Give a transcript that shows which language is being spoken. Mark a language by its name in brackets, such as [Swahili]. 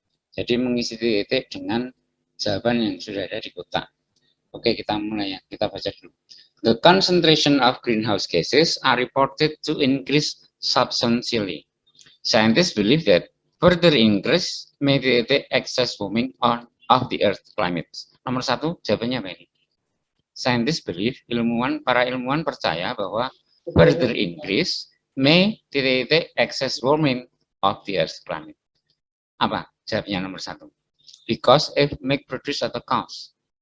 [Indonesian] Jadi mengisi titik dengan jawaban yang sudah ada di kotak. Oke, kita mulai ya. Kita baca dulu. [English] The concentration of greenhouse gases are reported to increase substantially. Scientists believe that further increase may create excess warming of the Earth climate. [Indonesian] Nomor 1, jawabannya apa ini? [English] Scientists believe, [Indonesian] para ilmuwan percaya bahwa [English] further increase may create excess warming of the Earth climate. [Indonesian] Apa jawabnya nomor 1? [English] Because if make produce atau cause.